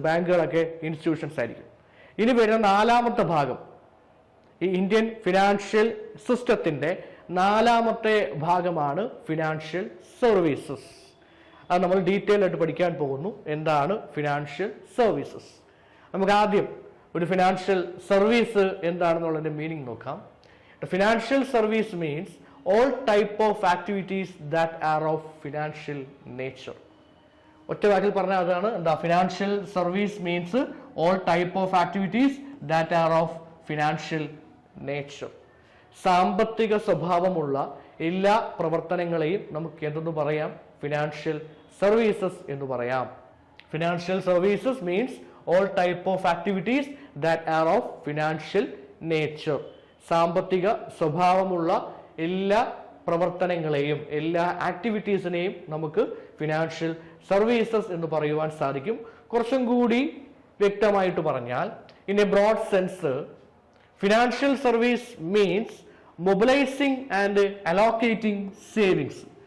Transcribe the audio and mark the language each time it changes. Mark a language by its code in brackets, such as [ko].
[ml] ബാങ്കുകളൊക്കെ institutions ആയിരിക്കും. ഇനി വരുന്ന 4ാമത്തെ ഭാഗം, ഈ ഇന്ത്യൻ ഫിനാൻഷ്യൽ സിസ്റ്റത്തിന്റെ 4ാമത്തെ ഭാഗമാണ് ഫിനാൻഷ്യൽ സർവീസസ്. അത് നമ്മൾ ഡീറ്റെയിൽ ആയിട്ട് പഠിക്കാൻ പോകുന്നു. എന്താണ് ഫിനാൻഷ്യൽ സർവീസസ്? നമുക്ക് ആദ്യം ഒരു ഫിനാൻഷ്യൽ സർവീസ് എന്താണെന്നുള്ളതിന്റെ മീനിങ് നോക്കാം. [en] Financial service means all type of activities that are of financial nature. [ml] ഒറ്റ വാക്കിൽ പറഞ്ഞാൽ അതാണ് എന്താ? [en] Financial service means all type of activities that are of financial nature. [ml] സാമ്പത്തിക സ്വഭാവമുള്ള എല്ലാ പ്രവർത്തനങ്ങളെയും നമുക്ക് എന്തെന്ന് പറയാം? ഫിനാൻഷ്യൽ സർവീസസ് എന്ന് പറയാം. Financial services means all type of activities that are of financial nature. സാമ്പത്തിക സ്വഭാവമുള്ള എല്ലാ പ്രവർത്തനങ്ങളെയും എല്ലാ ആക്ടിവിറ്റീസിനെയും നമുക്ക് ഫിനാൻഷ്യൽ സർവീസസ് എന്ന് പറയുവാൻ സാധിക്കും. കുറച്ചും കൂടി വ്യക്തമായിട്ട് പറഞ്ഞാൽ, [en] In a broad sense, financial service means mobilising and allocating savings.